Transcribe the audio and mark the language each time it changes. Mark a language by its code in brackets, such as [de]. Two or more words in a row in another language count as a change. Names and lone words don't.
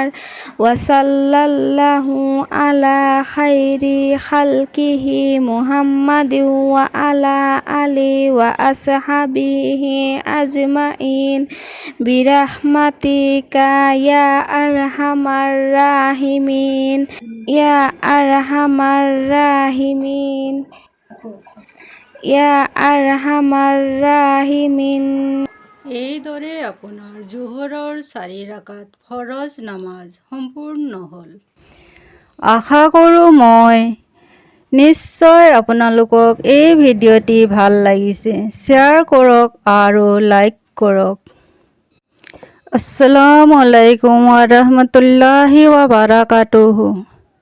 [ar] وصلى الله على خير خلقه محمد وعلى آله وأصحابه أجمعين برحمتك يا أرحم الراحمين يا أرحم الراحمين يا أرحم الراحمين. [as] এইদৰে আপোনাৰ জোহৰৰ 4 ৰাকাত ফৰজ নামাজ সম্পূৰ্ণ হ'ল। আশা কৰোঁ মই নিশ্চয় আপোনালোকক এই ভিডিঅ'টি ভাল লাগিছে। শ্বেয়াৰ কৰক আৰু লাইক কৰক। [ar] السلام عليكم ورحمة الله وبركاته.